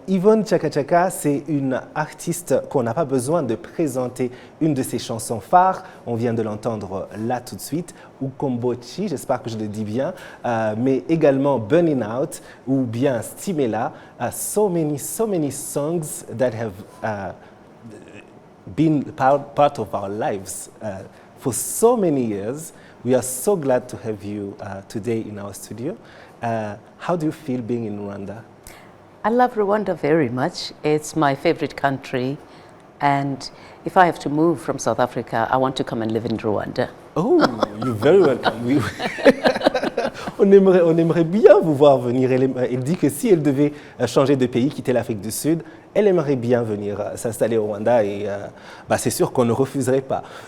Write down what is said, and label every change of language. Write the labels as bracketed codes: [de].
[fr] Yvonne Chaka Chaka, c'est une artiste qu'on n'a pas besoin de présenter une de ses chansons phares. On vient de l'entendre là tout de suite, Ukombochi, j'espère que je le dis bien, mais également Burning Out ou bien Stimela. [en] So many songs that have been part of our lives for so many years. We are so glad to have you today in our studio. How do you feel being in Rwanda? I love Rwanda very much. It's my favorite country. And if I have to move from South Africa, I want to come and live in Rwanda. Oh, you're very welcome. [fr] On aimerait bien vous voir venir. Elle dit que si elle devait changer de pays, quitter l'Afrique du Sud, elle aimerait bien venir s'installer au Rwanda et c'est sûr qu'on ne refuserait pas.